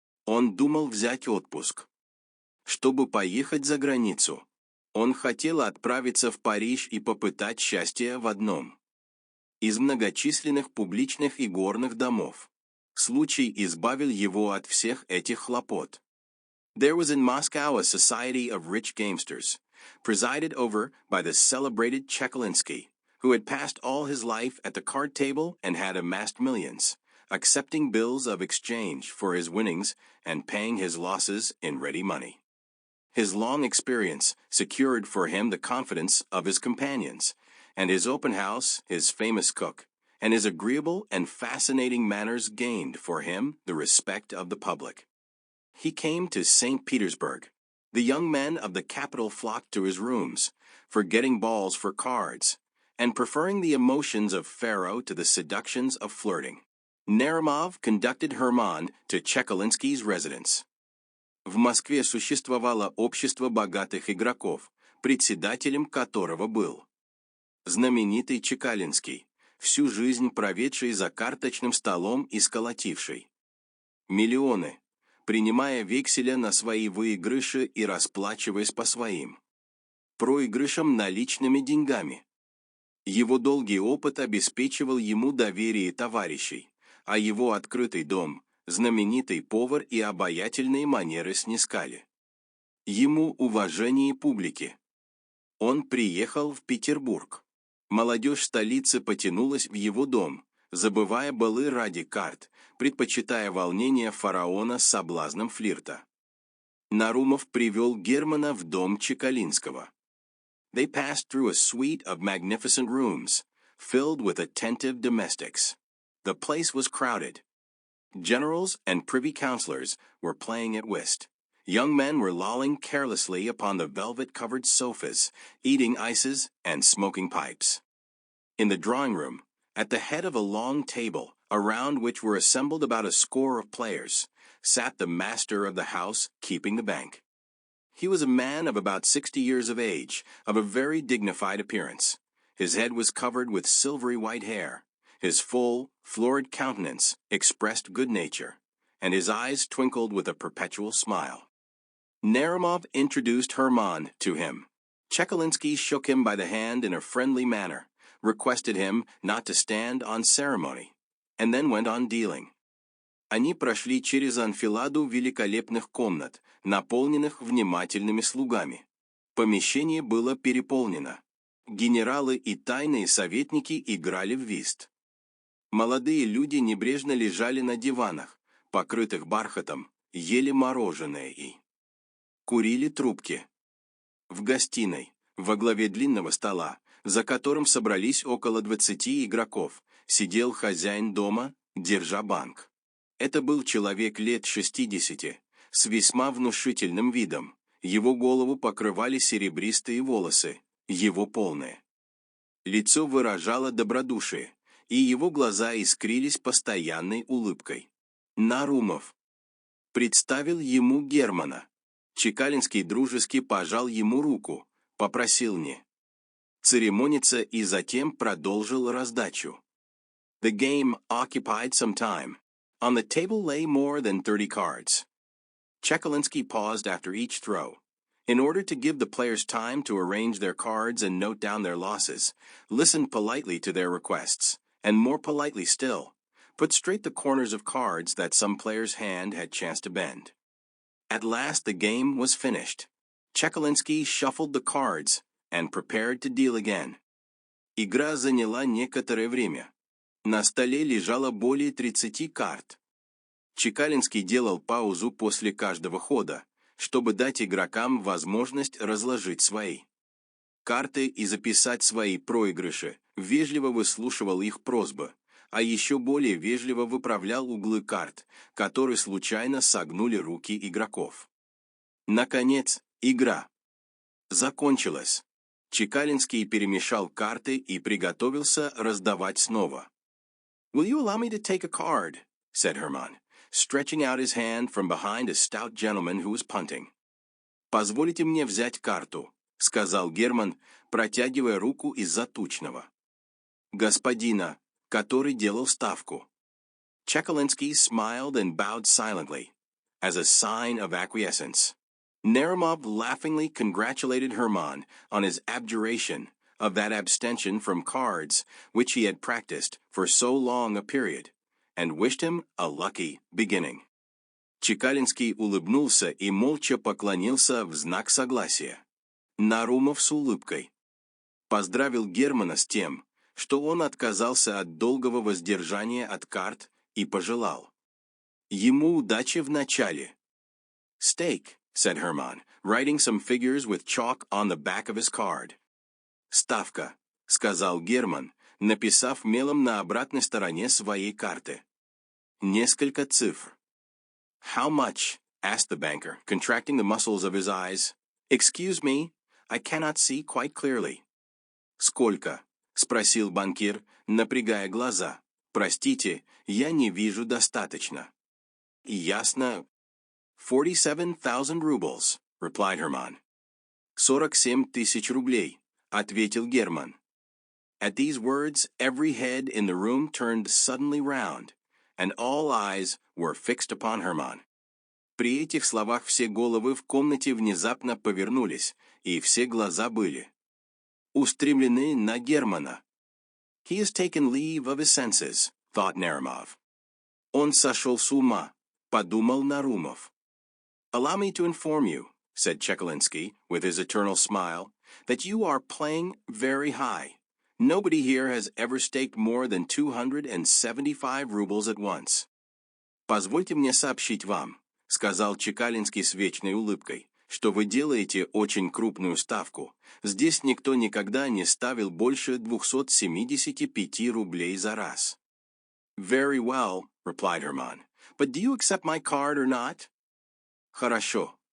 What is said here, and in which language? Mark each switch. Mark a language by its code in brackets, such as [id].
[ru] Он думал взять отпуск, чтобы поехать за границу. Он хотел отправиться в Париж и попытать счастье в одном из многочисленных публичных и горных домов. Случай избавил его от всех этих хлопот. [en] There was in Moscow a society of rich gamesters, presided over by the celebrated Chekalinsky, who had passed all his life at the card table and had amassed millions, accepting bills of exchange for his winnings and paying his losses in ready money. His long experience secured for him the confidence of his companions, and his open house, his famous cook, and his agreeable and fascinating manners gained for him the respect of the public. He came to St. Petersburg. The young men of the capital flocked to his rooms, forgetting balls for cards, and preferring the emotions of faro to the seductions of flirting. Naramov conducted Hermann to Chekalinsky's residence. [ru] В Москве существовало общество богатых игроков, председателем которого был знаменитый Чекалинский, всю жизнь проведший за карточным столом и сколотивший миллионы, принимая векселя на свои выигрыши и расплачиваясь по своим проигрышам наличными деньгами. Его долгий опыт обеспечивал ему доверие товарищей, а его открытый дом, знаменитый повар и обаятельные манеры снискали ему уважение публики. Он приехал в Петербург. Молодежь столицы потянулась в его дом, забывая балы ради карт, предпочитая волнение фараона с соблазном флирта. Нарумов привел Германа в дом Чекалинского. [en] They passed through a suite of magnificent rooms, filled with attentive domestics. The place was crowded. Generals and privy councillors were playing at whist. Young men were lolling carelessly upon the velvet-covered sofas, eating ices and smoking pipes. In the drawing room, at the head of a long table, around which were assembled about a score of players, sat the master of the house keeping the bank. He was a man of about 60 years of age, of a very dignified appearance. His head was covered with silvery white hair. His full, florid countenance expressed good nature, and his eyes twinkled with a perpetual smile. Naramov introduced Herman to him. Chekalinsky shook him by the hand in a friendly manner, requested him not to stand on ceremony, and then went on dealing. [ru] Они прошли через анфиладу великолепных комнат, наполненных внимательными слугами. Помещение было переполнено. Генералы и тайные советники играли в вист. Молодые люди небрежно лежали на диванах, покрытых бархатом, ели мороженое и курили трубки. В гостиной, во главе длинного стола, за которым собрались около 20 игроков, сидел хозяин дома, держа банк. Это был человек лет 60, с весьма внушительным видом. Его голову покрывали серебристые волосы, его полные. Лицо выражало добродушие, и его глаза искрились постоянной улыбкой. Нарумов представил ему Германа. Чекалинский дружески пожал ему руку, попросил не церемониться и затем продолжил раздачу. [en] The game occupied some time. On the table lay more than 30 cards. Chekalinsky paused after each throw. In order to give the players time to arrange their cards and note down their losses, listened politely to their requests, and more politely still, put straight the corners of cards that some player's hand had chanced to bend. At last the game was finished. Chekalinsky shuffled the cards and prepared to deal again. [ru] Игра заняла некоторое время. На столе лежало более 30 карт. Чекалинский делал паузу после каждого хода, чтобы дать игрокам возможность разложить свои карты и записать свои проигрыши, вежливо выслушивал их просьбы, а еще более вежливо выправлял углы карт, которые случайно согнули руки игроков. Наконец, игра закончилась. Чекалинский перемешал карты и приготовился раздавать снова. [en] Will you allow me to take a card? Said Herman, stretching out his hand from behind a stout gentleman who was punting. [ru] Позволите мне взять карту, сказал Герман, протягивая руку из-за тучного господина, который делал ставку. [en] Chekalinsky smiled and bowed silently, as a sign of acquiescence. Naramov laughingly congratulated Herman on his abjuration of that abstention from cards which he had practiced for so long a period, and wished him a lucky beginning. [ru] Чекалинский улыбнулся и молча поклонился в знак согласия. Нарумов с улыбкой поздравил Германа с тем, что он отказался от долгого воздержания от карт и пожелал ему удачи в начале. [en] Stake, said Herman, writing some figures with chalk on the back of his card. [ru] Ставка, сказал Герман, написав мелом на обратной стороне своей карты. Несколько цифр. [en] How much? Asked the banker, contracting the muscles of his eyes. Excuse me, I cannot see quite clearly. [ru] Сколько? Спросил банкир, напрягая глаза. Простите, я не вижу достаточно. Ясно. [en] 47,000 rubles, replied Herman. [ru] 47 тысяч рублей, ответил Герман. [en] At these words, every head in the room turned suddenly round, and all eyes were fixed upon Herman. [ru] При этих словах все головы в комнате внезапно повернулись, и все глаза были устремлены на Германа. [en] He has taken leave of his senses, thought Naramov. [ru] Он сошел с ума, подумал Нарумов. [en] Allow me to inform you, said Chekalinsky, with his eternal smile, that you are playing very high. Nobody here has ever staked more than 275 rubles at once. [ru] Позвольте мне сообщить вам, сказал Чекалинский с вечной улыбкой, что вы делаете очень крупную ставку. Здесь никто никогда не ставил больше 275 рублей за раз. [en] Very well, replied Herman. But do you accept my card or not? [ru] Хорошо,